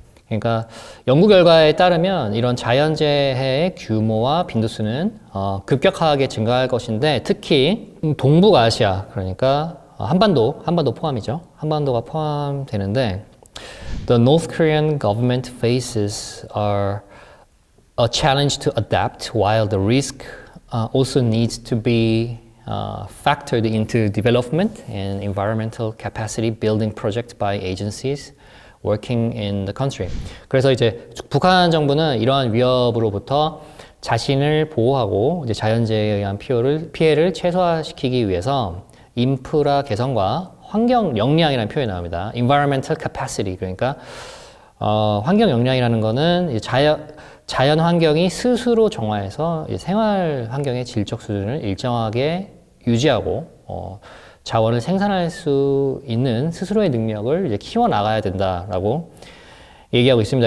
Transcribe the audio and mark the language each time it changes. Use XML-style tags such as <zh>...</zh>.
<ko>그러니까 연구 결과에 따르면 이런 자연재해의 규모와 빈도수는 급격하게 증가할 것인데 특히 동북아시아, 그러니까 한반도 포함이죠. 한반도가 포함되는데</ko> <en>The North Korean government faces a challenge to adapt, while the risk also needs to be factored into development and environmental capacity building projects by agencies working in the country.</en> <ko>그래서 이제 북한 정부는 이러한 위협으로부터 자신을 보호하고 이제 자연재해에 의한 피해를 최소화시키기 위해서 인프라 개선과 환경 역량이라는 표현이 나옵니다. Environmental capacity, 그러니까 환경 역량이라는 거는 자연 환경이 스스로 정화해서 생활 환경의 질적 수준을 일정하게 유지하고 자원을 생산할 수 있는 스스로의 능력을 이제 키워나가야 된다라고 얘기하고 있습니다.</ko>